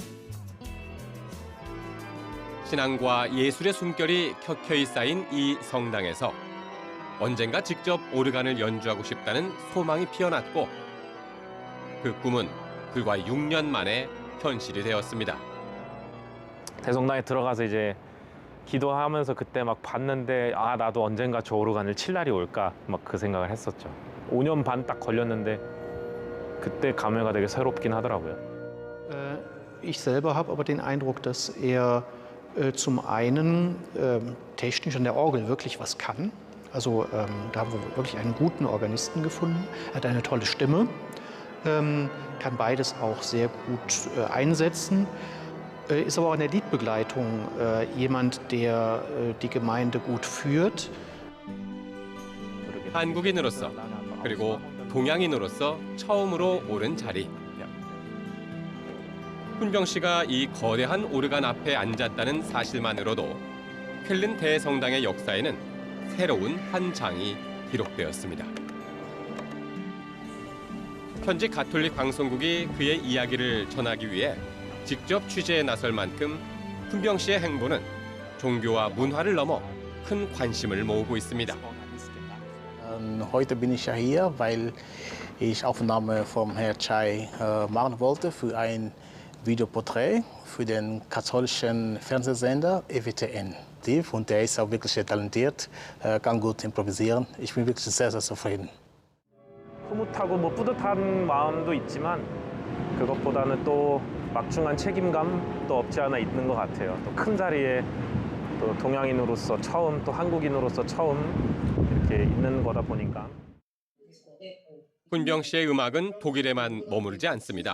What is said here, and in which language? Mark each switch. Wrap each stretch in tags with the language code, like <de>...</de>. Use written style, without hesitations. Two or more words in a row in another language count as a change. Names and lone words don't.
<ko>신앙과 예술의 숨결이 켜켜이 쌓인 이 성당에서 언젠가 직접 오르간을 연주하고 싶다는 소망이 피어났고 그 꿈은 불과 6년 만에 현실이 되었습니다. 대성당에 들어가서 이제 기도하면서 그때 막 봤는데 아 나도 언젠가 저 오르간을 칠 날이 올까 막 그 생각을 했었죠. 5년 반 딱 걸렸는데 그때 감회가 되게 새롭긴 하더라고요.</ko> <de>Ich selber habe aber den Eindruck, dass er zum einen technisch an der Orgel wirklich was kann. Also da haben wir wirklich einen guten Organisten gefunden. Er hat eine tolle Stimme, kann beides auch sehr gut einsetzen. Ist aber auch in der Liedbegleitung jemand, der die Gemeinde gut führt.</de> <ko>한국인으로서 그리고 동양인으로서 처음으로 오른 자리. 훈병 씨가 이 거대한 오르간 앞에 앉았다는 사실만으로도 쾰른 대성당의 역사에는 새로운 한 장이 기록되었습니다. 현지 가톨릭 방송국이 그의 이야기를 전하기 위해 직접 취재에 나설 만큼 훈병 씨의 행보는 종교와 문화를 넘어 큰 관심을 모으고 있습니다.</ko> <de>Heute bin ich ja hier, weil ich Aufnahme vom Herrn Chai machen wollte für ein Videoporträt für den katholischen Fernsehsender EWTN. Und der ist auch wirklich sehr talentiert, kann gut improvisieren. Ich bin wirklich sehr, sehr zufrieden.</de> <ko>흐뭇하고 뭐 뿌듯한 마음도 있지만 그것보다는 또 막중한 책임감도 없지 않아 있는 것 같아요. 또 큰 자리에 또 동양인으로서 처음, 또 한국인으로서 처음 이렇게 있는 거다 보니까. 훈병 씨의 음악은 독일에만 머무르지 않습니다.</ko>